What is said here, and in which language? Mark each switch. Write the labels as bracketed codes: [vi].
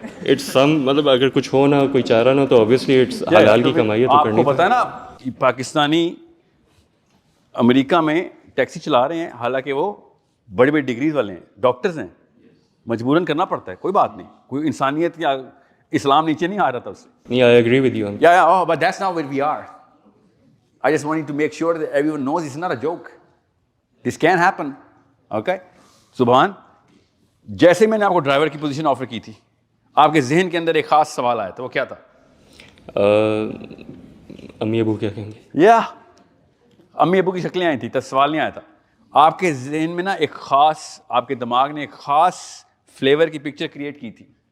[en] it's some [ur] مطلب اگر کچھ ہو نہ کوئی چارہ نہ تو [en] obviously it's [ur] حلال کی کمائی ہے تو کرنی. آپ کو پتہ ہے نا پاکستانی امریکہ میں ٹیکسی چلا رہے ہیں, حالانکہ وہ بڑی بڑی ڈگریز والے ہیں, ڈاکٹرز ہیں, مجبوراً کرنا پڑتا ہے. کوئی بات نہیں, کوئی انسانیت یا اسلام نیچے نہیں آ رہا تھا اس سے. نہیں, [en] I agree with you. Yeah, but that's not where we are. I just wanted to make sure that everyone knows it's not a joke. This can happen. Okay? [ur] سبحان. جیسے میں نے آپ کو ڈرائیور کی پوزیشن آفر کی تھی, آپ کے ذہن کے اندر ایک خاص سوال آیا تھا, وہ کیا تھا؟ امی ابو کیا کہیں گے. یا امی ابو کی شکلیں آئی تھیں, تو سوال نہیں آیا تھا. آپ کے ذہن میں نا ایک خاص, آپ کے دماغ نے ایک خاص فلیور کی پکچر کریٹ کی تھی.